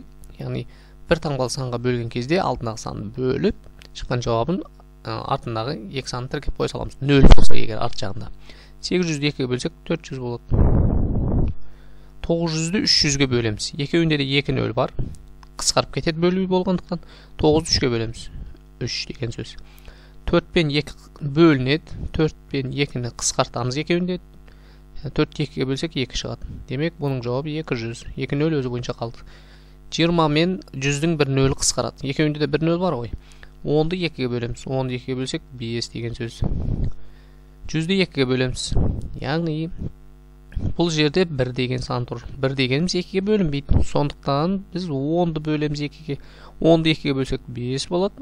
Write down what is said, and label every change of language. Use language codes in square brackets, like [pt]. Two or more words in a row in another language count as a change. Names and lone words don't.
[kk] Яғни бір таңбалы санға бөлген кезде алдындағы санды бөліп, шыққан жауабын артындағы 2 санды тіркеп қоя саламыз. 0 болса егер арт жағында. 800-ді 2-ге бөлсек 400 болады. 900-ді 300-ге бөлеміз. Екеуінде де 2 0 бар. [ky] кыскарып кетет бөлүү болгондуктан 9-ду 3-кө бөлөмүз. 3 деген сөз. 4 пен 2 бөлүнет. 4 пен 2-ни кыскартабыз экөөндө. 4-тү 2-ге бөлсек 2 чыгат. Демек, bunun жообу 200. 2 нөл өзү боюнча калды. 20 мен 100-дүн 1 нөлү кыскарат. Экөөндө да 1 нөл бар ғой. 10-ду 2-ге бөлөмүз. 10-ду 2-ге бөлсек 5 деген сөз. 100-дү 2-ге бөлөмүз. [kk] Яғни бұл жерде 1 деген сан тұр. 1 дегеніміз 2-ге бөлінбейді. Сондықтан біз 10-ды бөлеміз 2-ге. 10-ды 2-ге бөлсек 5 болады.